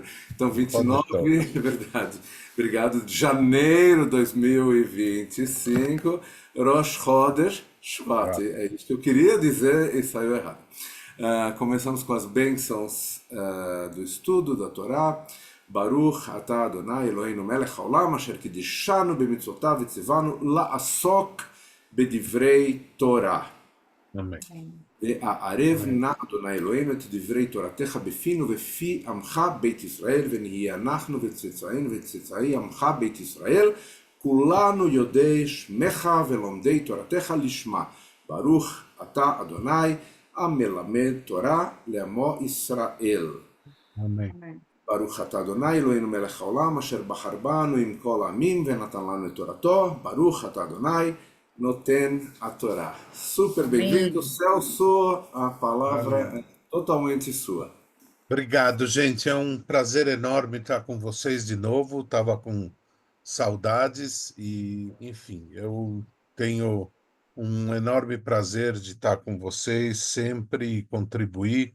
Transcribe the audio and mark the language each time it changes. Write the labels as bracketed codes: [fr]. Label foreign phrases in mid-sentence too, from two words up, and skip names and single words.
[pt] Então, Pode 29, estar. é verdade. Obrigado. De janeiro de 2025, Rosh Chodesh Shvat. Ah, É isso que eu queria dizer e saiu errado. Começamos com as bênçãos do estudo da Torá. [he] ברוך אתה אדוני אלוהינו מלך העולם אשר קדשנו במצוותיו וציוונו לעסוק בדברי תורה. [pt] amém. [he] הערב נא אדוני אלוהינו את דברי תורתך בפינו ובפי עמך בית ישראל ונהיה אנחנו וצאצאינו וצאצאי עמך בית ישראל כולנו יודעי שמך ולומדי תורתך לשמה ברוך אתה אדוני המלמד תורה לעמו ישראל [pt] Amém. [he] ברוך אתה אדוני אלוהינו מלך העולם אשר בחר בנו עם כל העמים ונתן לנו את תורתו ברוך אתה אדוני Noten a Torá. [pt] Super bem-vindo, Amém. Celso. A palavra Valeu. é totalmente sua. Obrigado, gente. É um prazer enorme estar com vocês de novo. Estava com saudades e, enfim, eu tenho um enorme prazer de estar com vocês sempre e contribuir.